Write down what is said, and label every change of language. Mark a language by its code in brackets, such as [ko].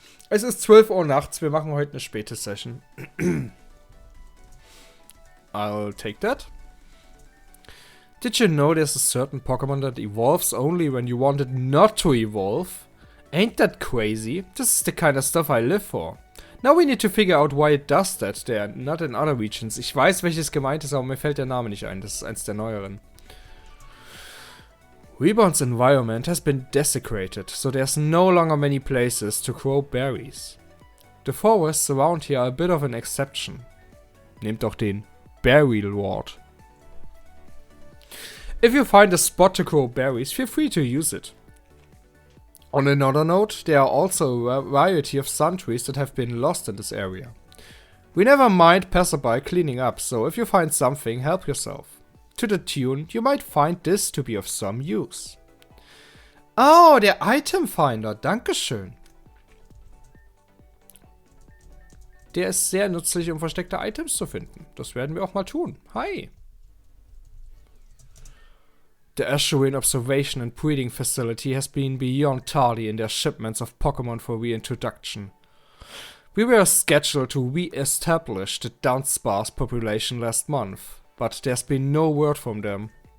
[de] Es ist 12 Uhr nachts. Wir machen heute eine späte Session. [en] I'll take that. Did you know there's a certain Pokemon that evolves only when you want it not to evolve? Ain't that crazy? This is the kind of stuff I live for. Now we need to figure out why it does that there, not in other regions. [de] Ich weiß, welches gemeint ist, aber mir fällt der Name nicht ein. Das ist eins der neueren. [en] Reborn's environment has been desecrated, so there's no longer many places to grow berries. The forests around here are a bit of an exception. Nehmt doch den Berry Lord. If you find a spot to grow berries, feel free to use it. On another note, there are also a variety of sun trees that have been lost in this area. We never mind passerby cleaning up, so if you find something, help yourself. To the tune, you might find this to be of some use. [de] Oh, der Item Finder, dankeschön. Der ist sehr nützlich, um versteckte Items zu finden. Das werden wir auch mal tun. [en] Hi. The Asherin Observation and Breeding Facility has been beyond tardy in their shipments of Pokemon for reintroduction. We were scheduled to re-establish the Dunsparce population last month, but there's been no word from them.